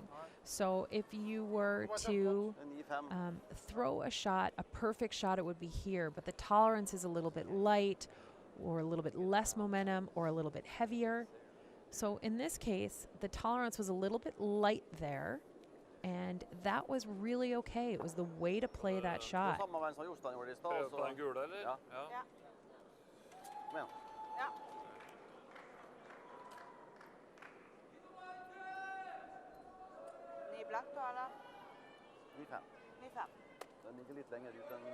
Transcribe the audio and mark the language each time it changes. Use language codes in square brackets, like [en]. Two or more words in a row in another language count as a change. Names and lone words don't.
[en] So if you were to throw a shot, a perfect shot, it would be here, but the tolerance is a little bit light, or a little bit less momentum, or a little bit heavier. So in this case, the tolerance was a little bit light there, and that was really okay. It was the way to play that shot. [no] Prøv på den gule, eller? Ja. Ja. Kom igjen. Ja. Ny black da, eller? 9-5. Ny 5. Den ligger litt lenger ut enn